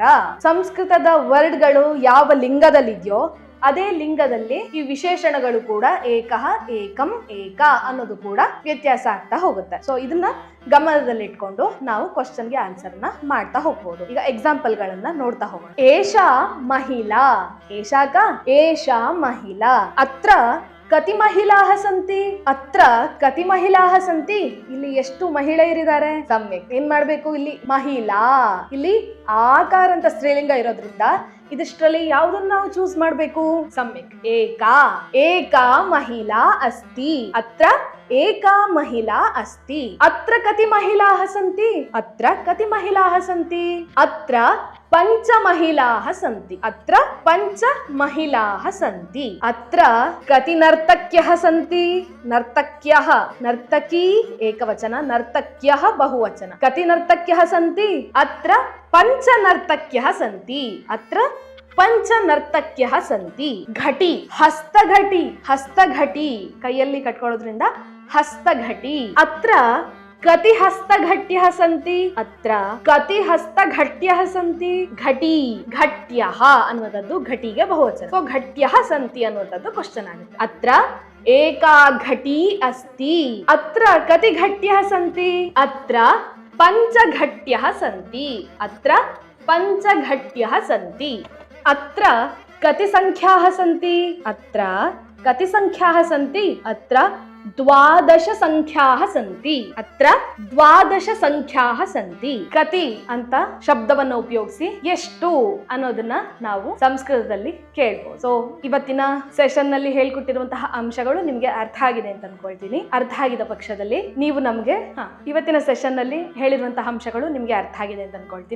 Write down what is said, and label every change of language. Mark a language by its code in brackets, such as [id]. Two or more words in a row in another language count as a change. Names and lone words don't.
[kn] ಸಂಸ್ಕೃತದ ವರ್ಡ್ಗಳು ಯಾವ ಲಿಂಗದಲ್ಲಿದೆಯೋ ಅದೇ ಲಿಂಗದಲ್ಲಿ ಈ ವಿಶೇಷಣಗಳು ಕೂಡ [sa] ಏಕಃ, ಏಕಂ, ಏಕಾ [kn] ಅನ್ನೋದು ಕೂಡ ವ್ಯತ್ಯಾಸ ಆಗ್ತಾ ಹೋಗುತ್ತೆ. ಸೊ ಇದನ್ನ ಗಮನದಲ್ಲಿಟ್ಕೊಂಡು ನಾವು ಕ್ವಶನ್ಗೆ ಆನ್ಸರ್ನ ಮಾಡ್ತಾ ಹೋಗ್ಬೋದು. ಈಗ ಎಕ್ಸಾಂಪಲ್ ಗಳನ್ನ ನೋಡ್ತಾ ಹೋಗೋಣ. [sa] ಏಷಾ ಮಹಿಳಾ. ಏಷಾಕ ಏಷಾ ಮಹಿಳಾ. ಅತ್ರ ಏಕಂ ಪುಸ್ತಕಂ ಅಸ್ತಿ. ಅತ್ರ ಏಕಂ ಪುಸ್ತಕಂ ಅಸ್ತಿ. ಅತ್ರ ಏಕಂ ಪುಸ್ತಕಂ ಅಸ್ತಿ. ಕತಿ ಪುಸ್ತಕಾನಿ ಸಂತಿ? ಅತ್ರ. ಅತ್ರ ಏಕಂ, ದ್ವೇ, ತ್ರೀಣಿ, ಚತ್ವಾರಿ, ಪಂಚ. ಪಂಚ ಪುಸ್ತಕಾನಿ ಸಂತಿ. ಅತ್ರ ಏಕಂ, ದ್ವೇ, ತ್ರೀಣಿ, ಚತ್ವಾರಿ, ಪಂಚ. ಏಷಾ ಮಹಿಳಾ. ಏಷಾಕ ಕತಿ ಮಹಿಳಾಃ ಸಂತಿ. ಅತ್ರ ಕತಿ ಮಹಿಳಾಃ ಸಂತಿ. [kn] ಇಲ್ಲಿ ಎಷ್ಟು ಮಹಿಳೆಯರಿದ್ದಾರೆ? ಸಮ್ಯಕ್. ಏನ್ ಮಾಡ್ಬೇಕು ಇಲ್ಲಿ? ಮಹಿಳಾ. ಇಲ್ಲಿ ಆಕಾರ ಅಂತ ಸ್ತ್ರೀಲಿಂಗ ಇರೋದ್ರಿಂದ ಇದಿಷ್ಟರಲ್ಲಿ ಯಾವ್ದನ್ನ ನಾವು ಚೂಸ್ ಮಾಡ್ಬೇಕು? [sa] ಸಮ್ಯಕ್. ಏಕಾ ಮಹಿಳಾ ಅಸ್ತಿ. ಅತ್ರ ಏಕಾ ಮಹಿಳಾ ಅಸ್ತಿ. ಅತ್ರ ಕತಿ ಮಹಿಳಾಃ ಸಂತಿ. ಅತ್ರ ಕತಿ ಮಹಿಳಾಃ ಸಂತಿ. ಅತ್ರ ಪಂಚ ಮಹಿಳಾಃ ಸಂತಿ. ಅತ್ರ ಪಂಚ ಮಹಿಳಾಃ ಸಂತಿ. ಅತ್ರ ಕತಿ ನರ್ತಕ್ಯಃ ಸಂತಿ. ನರ್ತಕ್ಯಃ. ನರ್ತಕಿ ಏಕವಚನ, ನರ್ತಕ್ಯಃ ಬಹುವಚನ. ಕತಿ ನರ್ತಕ್ಯಃ ಸಂತಿ. ಅತ್ರ ಪಂಚ ನರ್ತಕ್ಯಃ ಸಂತಿ. ಅತ್ರ ಪಂಚ ನರ್ತಕ್ಯಃ ಸಂತಿ. ಘಟಿ. ಹಸ್ತಘಟಿ. [kn] ಹಸ್ತಘಟಿ ಕೈಯಲ್ಲಿ ಕಟ್ಕೊಳ್ಳೋದ್ರಿಂದ ಹಸ್ತಘಟಿ. [sa] ಅತ್ರ ಕತಿ ಹಸ್ತಘಟ್ಯಃ ಸಂತಿ. ಅತ್ರ ಕತಿ ಹಸ್ತಘಟ್ಯಃ ಸಂತಿ. ಘಟಿ. [kn] ಘಟ್ಯಃ ಅನ್ನುವಂಥದ್ದು ಘಟಿಗೆ ಬಹುವಚನ. ಸೊ [sa] ಘಟ್ಯಃ ಸಂತಿ [kn] ಅನ್ನುವಂಥದ್ದು ಕ್ವಶನ್ ಆಗುತ್ತೆ. [sa] ಅತ್ರ ಏಕಾ ಘಟಿ ಅಸ್ತಿ. ಅತ್ರ ಕತಿ ಘಟ್ಯಃ ಸಂತಿ. ಅತ್ರ ಪಂಚಘಟ್ಯಃ ಸಂತಿ. ಅತ್ರ ಪಂಚಘಟ್ಯಃ ಸಂತಿ. ಅತ್ರ ಕತಿ ಸಂಖ್ಯಾಃ ಸಂತಿ. ಅತ್ರ ಕತಿ ಸಂಖ್ಯಾಃ ಸಂತಿ. ಅತ್ರ ದ್ವಾದಶ ಸಂಖ್ಯಾಃ ಸಂತಿ. ಅತ್ರ ದ್ವಾದಶ ಸಂಖ್ಯಾಃ ಸಂತಿ. [kn] ಕತಿ ಅಂತ ಶಬ್ದವನ್ನು ಉಪಯೋಗಿಸಿ ಎಷ್ಟು ಅನ್ನೋದನ್ನ ನಾವು ಸಂಸ್ಕೃತದಲ್ಲಿ ಕೇಳ್ಬೋದು. ಸೊ ಇವತ್ತಿನ ಸೆಷನ್ ನಲ್ಲಿ ಹೇಳ್ಕೊಟ್ಟಿರುವಂತಹ ಅಂಶಗಳು ನಿಮ್ಗೆ ಅರ್ಥ ಆಗಿದೆ ಅಂತ ಅನ್ಕೊಳ್ತೀನಿ. ಅರ್ಥ ಆಗಿದ ಪಕ್ಷದಲ್ಲಿ ನೀವು ನಮ್ಗೆ ಇವತ್ತಿನ ಸೆಷನ್ ನಲ್ಲಿ ಹೇಳಿರುವಂತಹ ಅಂಶಗಳು ನಿಮ್ಗೆ ಅರ್ಥ ಆಗಿದೆ ಅಂತ ಅನ್ಕೊಳ್ತೀನಿ.